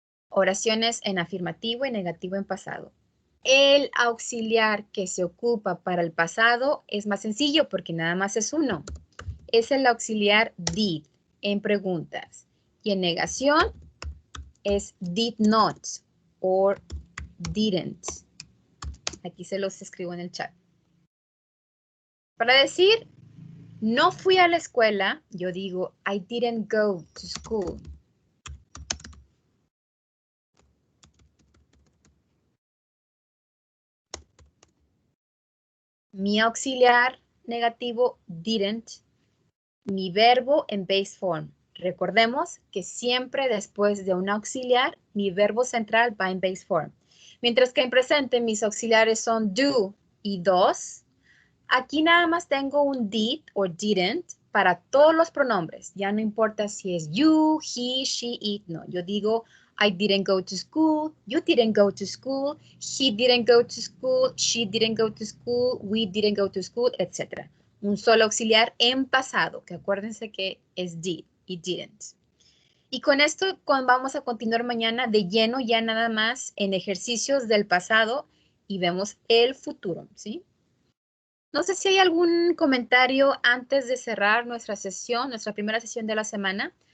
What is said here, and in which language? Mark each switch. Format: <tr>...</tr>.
<es>Oraciones en afirmativo y negativo en pasado. El auxiliar que se ocupa para el pasado es más sencillo porque nada más es uno. Es el auxiliar did en preguntas. Y en negación es</es> <en>did not or didn't.</en> <es>Aquí se los escribo en el chat. Para decir no fui a la escuela, yo digo</es> <en>I didn't go to school.</en> <es>Mi auxiliar negativo, didn't. Mi verbo en base form. Recordemos que siempre después de un auxiliar, mi verbo central va en base form. Mientras que en presente mis auxiliares son do y dos. Aquí nada más tengo un did o didn't para todos los pronombres. Ya no importa si es you, he, she, it. No, yo digo</es> <en>I didn't go to school, you didn't go to school, he didn't go to school, she didn't go to school, we didn't go to school, etc.</en> <es>Un solo auxiliar en pasado, que acuérdense que es did y didn't. Y con esto vamos a continuar mañana de lleno ya nada más en ejercicios del pasado y vemos el futuro, ¿sí? No sé si hay algún comentario antes de cerrar nuestra sesión, nuestra primera sesión de la semana.</es>